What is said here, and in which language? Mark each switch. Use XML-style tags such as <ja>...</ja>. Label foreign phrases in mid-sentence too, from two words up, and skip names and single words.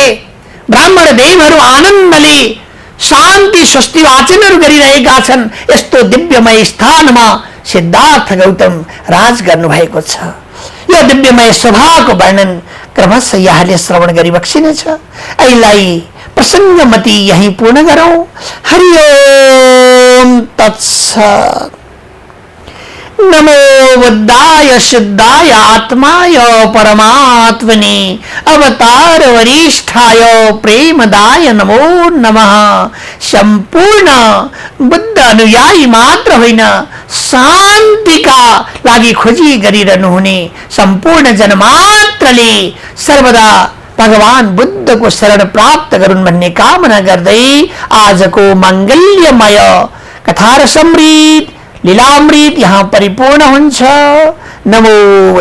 <ne>ब्राह्मण देवहरू आनन्दले शान्ति स्वस्ति वाचनहरू गरिरहेका छन्। यस्तो दिव्यमय स्थानमा सिद्धार्थ गौतम राज गर्नुभएको छ। यो दिव्यमय स्वभावको वर्णन क्रमशः यहाँले श्रवण गरिबक्सिनेछ। यसलाई प्रसङ्गमती यही पूर्ण गरौं।</ne> <sa>हरि ओम तत्सत्। नमो बुद्धाय सिद्धाय आत्माय परमात्मने अवतार वरिष्ठाय प्रेमदाय नमो नमः।</sa> <ne>संपूर्ण बुद्ध अनुयायी मात्र होइन, शान्तिका लागि खोजी गरिरहनु हुने सम्पूर्ण जनमात्रले सर्वदा भगवान बुद्धको शरण प्राप्त गरून् भन्ने कामना गर्दै आजको मङ्गल्यमय कथा समृद्ध लीलामृत यहाँ परिपूर्ण हुन्छ।</ne>